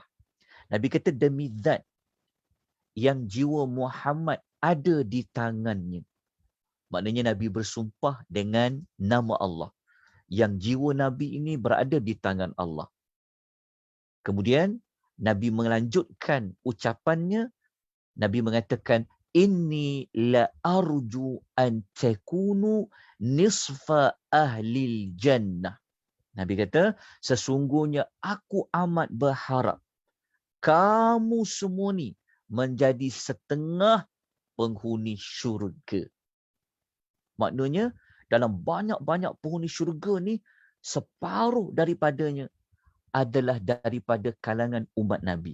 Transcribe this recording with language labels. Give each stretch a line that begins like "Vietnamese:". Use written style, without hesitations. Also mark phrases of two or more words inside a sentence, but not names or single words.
Malay: Nabi kata, demi zat yang jiwa Muhammad ada di tangannya. Maknanya Nabi bersumpah dengan nama Allah. Yang jiwa Nabi ini berada di tangan Allah. Kemudian Nabi melanjutkan ucapannya. Nabi mengatakan,
Arabic: إني لأرجو أن تكونوا نصف أهل الجنة.
Malay: Nabi kata, sesungguhnya aku amat berharap kamu semua ni menjadi setengah penghuni syurga. Maknanya, dalam banyak-banyak penghuni syurga ni, separuh daripadanya adalah daripada kalangan umat Nabi.